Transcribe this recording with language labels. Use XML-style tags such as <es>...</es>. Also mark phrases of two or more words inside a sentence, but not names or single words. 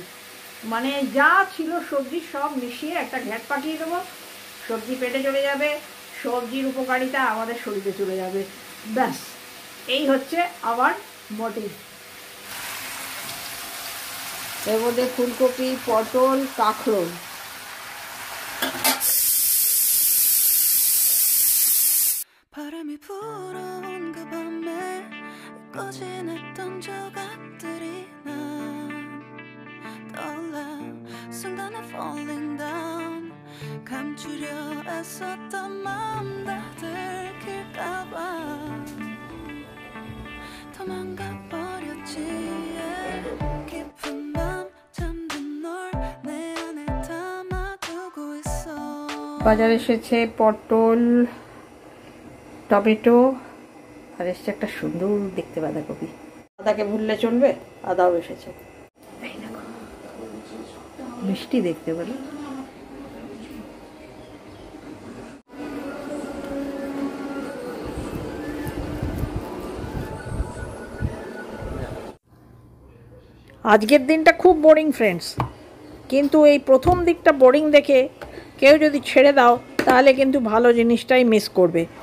<bn>মানে যা ছিল সবজি সব মিশিয়ে একটা ঘ্যাট পাঠিয়ে দেবো, সবজি পেটে চলে যাবে, সবজির উপকারিতা আমাদের শরীরে চলে যাবে, ব্যাস এই হচ্ছে আমার মোটিভ। এর মধ্যে ফুলকপি, পটল, কাঁকরোল,</bn> <ko>바람이 불어온 그 밤에 꺼진했던 조각들이 난 떠올라 순간에</ko> <en>falling down</en> <ko>감추려 애썼던 마음 다 들킬까봐 도망가 버렸지 깊은 밤 잠든 널 내 안에 담아두고 있어</ko> <bn>বাজারে এসেছে পটল, টমেটো, আর এসছে একটা সুন্দর দেখতে বাঁধাকপি। আদাকে ভুললে চলবে, আদাও এসেছে। এই দেখো মিষ্টি দেখতে বলে। আজকের দিনটা খুব</bn> <en>boring friends,</en> <bn>কিন্তু এই প্রথম দিকটা বোরিং দেখে কেউ যদি ছেড়ে দাও তাহলে কিন্তু ভালো জিনিসটাই মিস করবে।</bn>